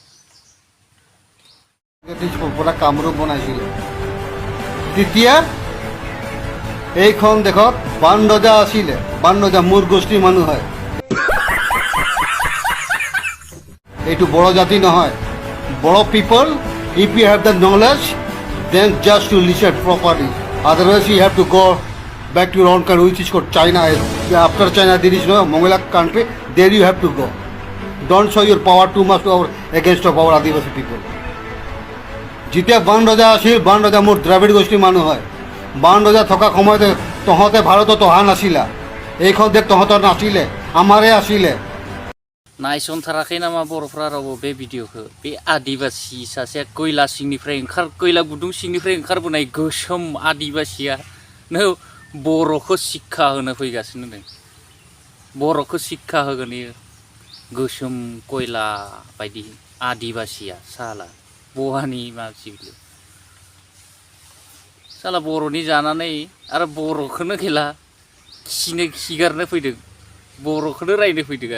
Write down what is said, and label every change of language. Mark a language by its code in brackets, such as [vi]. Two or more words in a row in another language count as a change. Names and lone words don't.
[as] পৰা কামৰূপ বনাইছিলে। তেতিয়া এইখন দেশত বান ৰজা আছিলে। বান ৰজা মোৰ গোষ্ঠীৰ মানুহ হয়। এইটো বড়ো জাতি নহয়। [en] বড়ো পিপল, if you have the knowledge, then just to listen properly. Otherwise, you have to go back to your own country, which is called China. After China, there is no Mongolian country. There you have to go. Don't show your power too much to against our Adivasi people. [as] যেতিয়া বান ৰজা আছিল, বান ৰজা মোৰ দ্ৰাবিড় গোষ্ঠীৰ মানুহ হয়। বান ৰজা থকা সময়তে তহঁতে ভাৰতত অহা নাছিলা। এইখন দেশ তহঁতৰ নাছিলে, আমাৰে আছিলে। [brx] नायसनथाराखै नामा बर'फ्रा रावबो बे भिडिअखौ? बे आदिबासि सासे खैला सिंनिफ्राय खैला गुदुं सिंनिफ्राय ओंखारबोनाय गोसोम आदिबासिया नो बर'खौ शिक्षा होनो फैगासिनो दं। बर'खौ शिक्षा होगोन इयो गोसोम खैला बायदि आदिबासिया साला बहानि मानसि बियो साला बर'नि जानानै आरो बर'खौनो खेला खिगारनो फैदों, बर'खौनो रायनो फैदों।